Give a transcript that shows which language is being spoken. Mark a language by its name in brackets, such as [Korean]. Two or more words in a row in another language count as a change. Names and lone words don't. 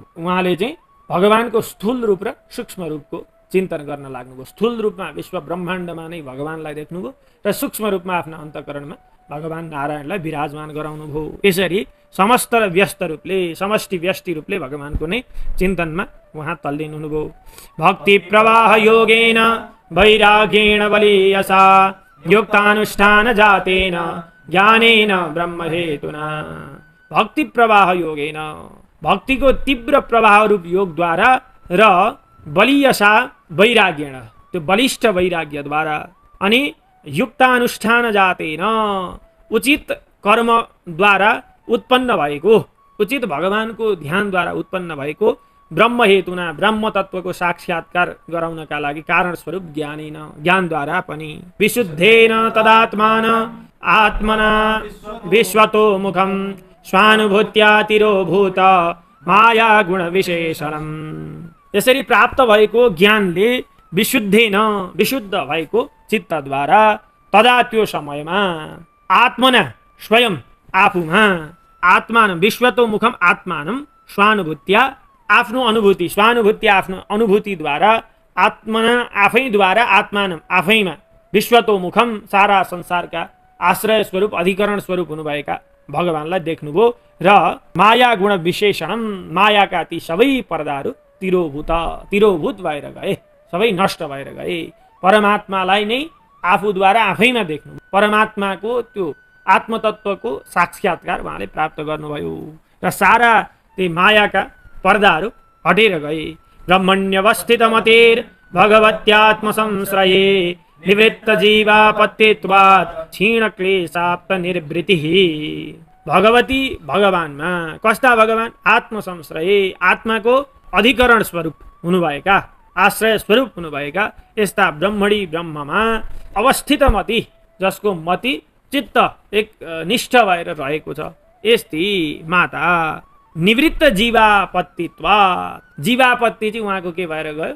[Nepali] उहाँले चाहिँ भगवानको स्थूल रूप र सूक्ष्म रूपको चिन्तन गर्न लाग्नुभयो। स्थूल रूपमा विश्व ब्रह्माण्डमा नै भगवानलाई देख्नुभयो र सूक्ष्म रूपमा आफ्ना अन्तःकरणमा भगवान नारायणलाई विराजमान गराउनु भयो। यसरी समस्त र व्यस्त रूपले समष्टि व्यष्टि रूपले भगवानको नै चिन्तनमा उहाँ तल्लीन हुनुभयो। [Sanskrit] भक्ति प्रवाह योगेन वैराग्येण बलीयसा युक्तानुष्ठान जातेन ज्ञानेन ब्रह्म हेतुना। भक्ति प्रवाह योगेन, [Nepali] भक्तिको तीव्र प्रवाह रूप योगद्वारा र [Sanskrit] बलीयसा वैराग्येण, [Nepali] त्यो बलिष्ठ वैराग्यद्वारा, अनि [Sanskrit] युक्तानुष्ठान जातेन, [Nepali] उचित कर्मद्वारा उत्पन्न भएको, उचित भगवानको ध्यानद्वारा उत्पन्न भएको [Sanskrit] ब्रह्म हेतुना, [Nepali] ब्रह्म तत्वको साक्षात्कार गराउनका लागि कारण स्वरूप ज्ञानेन, ज्ञानद्वारा पनि, [Sanskrit] विशुद्धेन तदात्मान आत्मना विश्वतो मुखम स्वानुभूत्या तिरोभूत माया गुण विशेषणम। [Nepali] यसरी प्राप्त भएको ज्ञानले विशुद्धेन, विशुद्ध भएको चित्तद्वारा, तदा त्यो समयमा आत्मना, स्वयं [Sanskrit] आफूमा, आत्मान विश्वतो मुखम आत्मानम स्वानुभूत्या, [Nepali] आफ्नो अनुभूति, स्वानुभूति आफ्नो अनुभूतिद्वारा, आत्मना आफैद्वारा, आत्मानम आफैमा, [Sanskrit] विश्वतो मुखम [Nepali] सारा संसारका आश्रय स्वरूप अधिकरण स्वरूप हुनुभएका भगवानलाई देख्नुभयो र [Sanskrit] माया गुण विशेषणम, [Nepali] मायाका ती सबै पर्दाहरू तिरोभूत भएर गए, सबै नष्ट भएर गए। परमात्मालाई नै आफूद्वारा आफैमा देख्नु, परमात्माको त्यो आत्मतत्वको साक्षात्कार उहाँले प्राप्त गर्नुभयो र सारा ती मायाका पर्दाहरू हटेर गए। [Sanskrit] ब्रह्मण्यवस्थितमतेर भगवत्यात्म संश्रये निवृत्त जीवापत्यत्वात् क्षीण क्लेशाप्त निर्वृत्तिः। [Nepali] भगवती भगवानमा, कस्ता भगवान? आत्म संश्रये, आत्माको अधिकरण स्वरूप हुनुभएका, आश्रय स्वरूप हुनुभएका यस्ता ब्रह्मणी ब्रह्ममा अवस्थित मति, जसको मति चित्त एक निष्ठ भएर रहेको छ, यस्ती माता [Sanskrit] निवृत्त जीवापत्तित्वात्, [Nepali] जीवापत्ति चाहिँ उहाँको के भएर गयो?